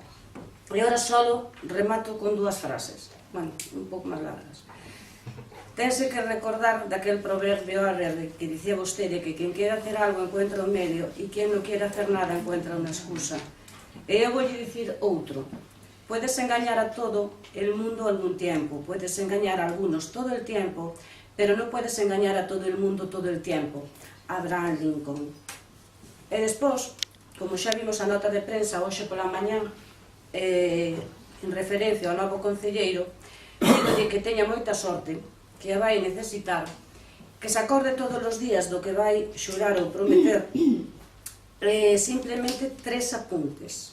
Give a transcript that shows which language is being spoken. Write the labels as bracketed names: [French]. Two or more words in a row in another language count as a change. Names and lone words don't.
[Galician] E agora só remato con dúas frases, bueno, un pouco máis largas. Tense que recordar daquel proverbio árabe que dicía vostede que quen quere [Spanish] hacer algo encuentra un medio [Galician] e quen non quere hacer nada encuentra unha excusa. E eu vou dicir outro. [Spanish] Puedes engañar a todo el mundo algún tiempo, puedes engañar a algunos todo el tiempo, pero no puedes engañar a todo el mundo todo el tiempo. Abraham Lincoln. [Galician] E despois, como xa vimos a nota de prensa hoxe pola mañá, en referencia ao novo concelleiro, digo que teña moita sorte, que a vai necesitar, que se acorde todos os días do que vai xurar ou prometer, simplemente 3 apuntes.